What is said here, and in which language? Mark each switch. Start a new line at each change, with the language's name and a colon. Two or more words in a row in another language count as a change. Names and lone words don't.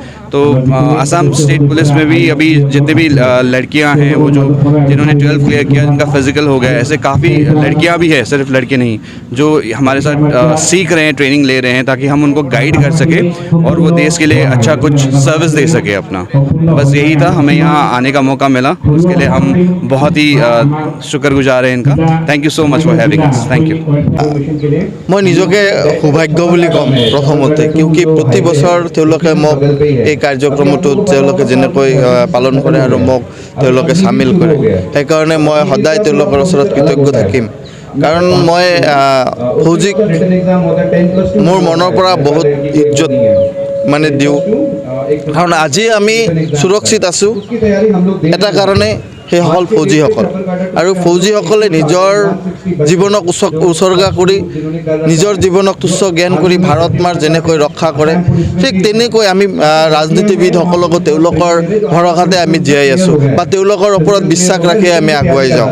Hindi: तो असम स्टेट पुलिस में भी अभी जितने भी लड़कियाँ हैं, वो जो जिन्होंने 12 क्लियर किया, जिनका फिज़िकल हो गया, ऐसे काफ़ी लड़कियाँ भी हैं, सिर्फ लड़के नहीं, जो हमारे साथ सीख रहे हैं, ट्रेनिंग ले रहे हैं, ताकि हम उनको गाइड कर सकें और वो देश के लिए अच्छा कुछ सर्विस दे सके अपना। बस यही था, हमें यहाँ आने का मौका मिला, उसके लिए हम बहुत ही शुक्रगुजार हैं इनका।
English: Thank you so much for having us. Thank you.
Assamese: মই নিজকে সৌভাগ্য বুলি কম प्रथमते, কিয়নো প্ৰতি বছৰ তেওঁলোকে মোক এই কাৰ্যক্ৰমটোত তেওঁলোকে যেনেকৈ পালন কৰে আৰু মোক তেওঁলোকে সামিল কৰে, সেইকাৰণে মই সদায় তেওঁলোকৰ ওচৰত কৃতজ্ঞ থাকিম। কাৰণ মই ফৌজিক মোৰ মনৰ পৰা বহুত ইজ্জত মানে দিওঁ, কাৰণ আজি আমি সুৰক্ষিত আছোঁ এটা কাৰণে সেইসকল ফৌজিসকল, আৰু ফৌজিসকলে নিজৰ জীৱনক উৎসৰ্গা কৰি, নিজৰ জীৱনক তুচ্ছ জ্ঞান কৰি ভাৰত মাৰ যেনেকৈ ৰক্ষা কৰে, ঠিক তেনেকৈ আমি ৰাজনীতিবিদসকলকো তেওঁলোকৰ ভৰসাতে আমি জীয়াই আছোঁ বা তেওঁলোকৰ ওপৰত বিশ্বাস ৰাখি আমি আগুৱাই যাওঁ।